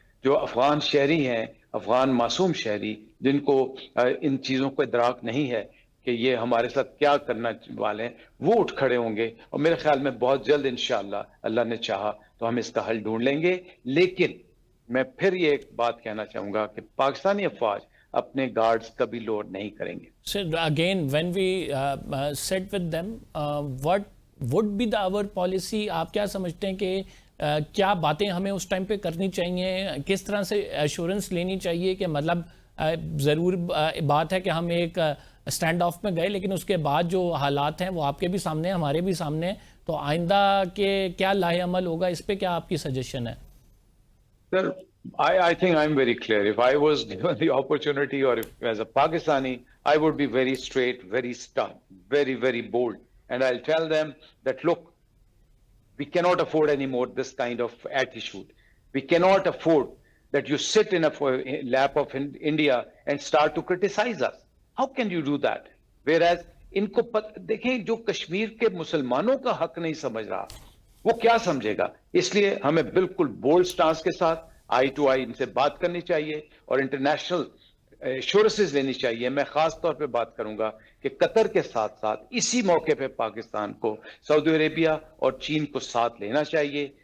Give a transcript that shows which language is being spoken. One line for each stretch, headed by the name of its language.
Urdu: جو افغان شہری ہیں، افغان معصوم شہری جن کو ان چیزوں کو ادراک نہیں ہے کہ یہ ہمارے ساتھ کیا کرنا والے ہیں، وہ اٹھ کھڑے ہوں گے، اور میرے خیال میں بہت جلد انشاءاللہ اللہ نے چاہا تو ہم اس کا حل ڈھونڈ لیں گے. لیکن میں پھر یہ ایک بات کہنا چاہوں گا کہ پاکستانی افواج اپنے گارڈز کبھی لوڈ نہیں کریں گے.
English: So again, when we sit with them, what would be our policy?
Urdu: آپ کیا سمجھتے ہیں کہ کیا باتیں ہمیں اس ٹائم پہ کرنی چاہیے؟ کس طرح سے ایشورنس لینی چاہیے کہ مطلب ضرور بات ہے کہ ہم ایک اسٹینڈ آف میں گئے لیکن اس کے بعد جو حالات ہیں وہ آپ کے بھی سامنے ہیں، ہمارے بھی سامنے ہیں، تو آئندہ کے کیا لاہ عمل ہوگا، اس پہ کیا آپ کی سجیشن ہے؟
English: Sir, I think I'm very clear. If I was given the opportunity, or if as a Pakistani, I would be very straight, very stern, very, very bold. And I'll tell them that, look, we cannot afford anymore this kind of attitude. We cannot afford that you sit in a lap of India and start to criticize us. How can you do that?
Urdu: Whereas, ان کو دیکھیں جو کشمیر کے مسلمانوں کا حق نہیں سمجھ رہا وہ کیا سمجھے گا. اس لیے ہمیں بالکل بولڈ سٹانس کے ساتھ آئی ٹو آئی ان سے بات کرنی چاہیے اور انٹرنیشنل ایشورنسز لینی چاہیے. میں خاص طور پہ بات کروں گا کہ قطر کے ساتھ ساتھ اسی موقع پہ پاکستان کو سعودی عربیہ اور چین کو ساتھ لینا چاہیے.